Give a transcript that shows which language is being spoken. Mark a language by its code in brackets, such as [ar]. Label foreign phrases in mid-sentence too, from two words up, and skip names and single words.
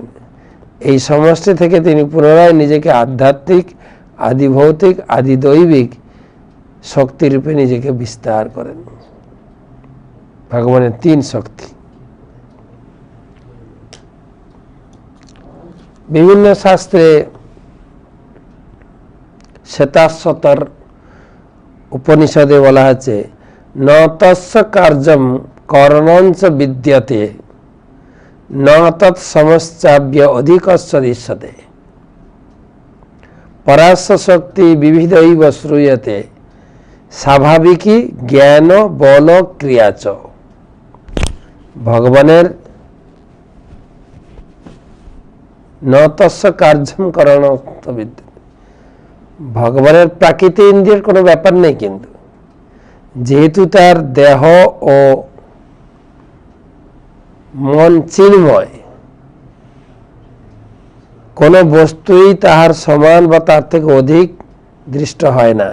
[bn] এই সমষ্টি থেকে তিনি পুনরায় নিজেকে আধ্যাত্মিক, আদি ভৌতিক, আদি দৈবিক শক্তিরূপে নিজেকে বিস্তার করেন। ভগবানের 3 শক্তি। বিভিন্ন শাস্ত্রে শ্বেতাশ্বতর উপনিষদে বলা আছে [sa] ন তস্য কার্যম করণঞ্চ বিদ্যতে ন তৎ সমশ্চাব্য অধিকস্য দৃশ্যতে পরাস্য শক্তি বিবিধৈব শ্রূয়তে স্বাভাবিকী জ্ঞান বল ক্রিয়াচ। [bn] ভগবানের [sa] ন তস্য কার্যম করণঞ্চ বিদ্যতে, [bn] ভগবানের প্রাকৃতিক ইন্দ্রিয়ের কোনো ব্যাপার নেই, কিন্তু যেহেতু তার দেহ ও মন চিন্ময়, কোনো বস্তুই তাহার সমান বা তার থেকে অধিক দৃষ্ট হয় না।